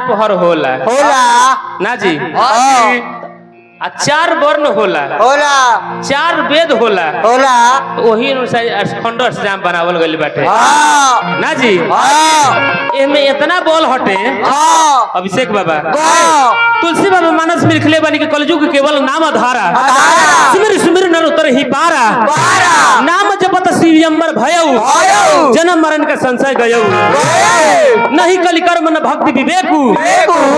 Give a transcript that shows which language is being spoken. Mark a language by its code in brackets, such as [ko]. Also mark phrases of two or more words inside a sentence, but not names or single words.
[bho] पहर होला ना जी आ 4 वर्ण होला 4 वेद होला वही अनुसार खंड श्याम बनावल गइल बाटे ना जी एमे इतना बोल हटे अभिषेक बाबा तुलसी बाबा मानस में लिखले बानी कि [awa] कलयुग केवल नाम आधारा सुमिर सुमिर नर उतर ही पारा नाम जपत शिवयंबर भयऊ जन्म मरण का संशय गयऊ नहीं कलिकर्म न भक्ति विवेकू